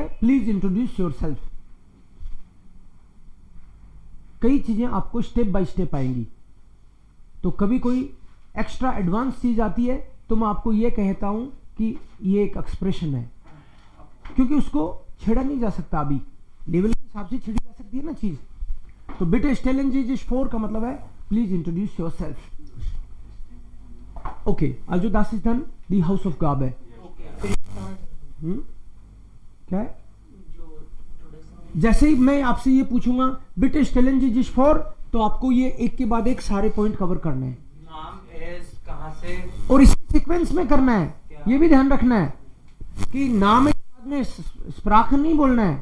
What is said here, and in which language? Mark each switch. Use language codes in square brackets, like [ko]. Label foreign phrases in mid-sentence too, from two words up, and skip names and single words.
[en] please introduce your self. [hi] कई चीजें आपको [en] step by step [hi] आएंगी, तो कभी कोई [en] extra advance [hi] चीज आती है तो मैं आपको ये कहता हूं कि ये एक एक्सप्रेशन है, क्योंकि उसको छेड़ा नहीं जा सकता, अभी लेवल के हिसाब से छेड़ी जा सकती है ना चीज। तो [de] Bitte stellen Sie sich vor [hi] का मतलब है [en] please introduce your self. [hi] ओके, [de] also das ist dann die Hausaufgabe। [hi] क्या है? जैसे ही मैं आपसे ये पूछूंगा [de] Bitte stellen Sie sich vor, [hi] तो आपको ये एक के बाद एक सारे पॉइंट कवर करने हैं। नाम एज कहाँ से, और इसी सीक्वेंस में करना है, ये भी ध्यान रखना है कि नाम के बाद में स्प्राख नहीं बोलना है।